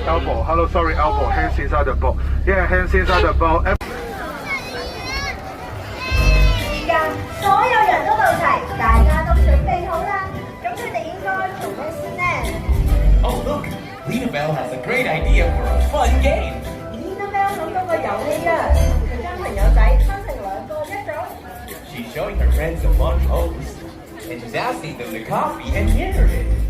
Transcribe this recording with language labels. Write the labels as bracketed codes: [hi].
[en] Elbow. Hello, sorry, elbow. Hands inside the boat. Yeah, hands inside the boat. [yue] 所有人都到齊，大家都準備好啦。咁佢哋應該做咩先呢 [en] Oh, look! Lena Bell has a great idea for a fun game. [yue] ？Lena Bell 諗到個遊戲啊，佢將朋友仔分成兩個一組。 [en] She's showing her friends a fun pose, and she's asking them to copy and mirror it.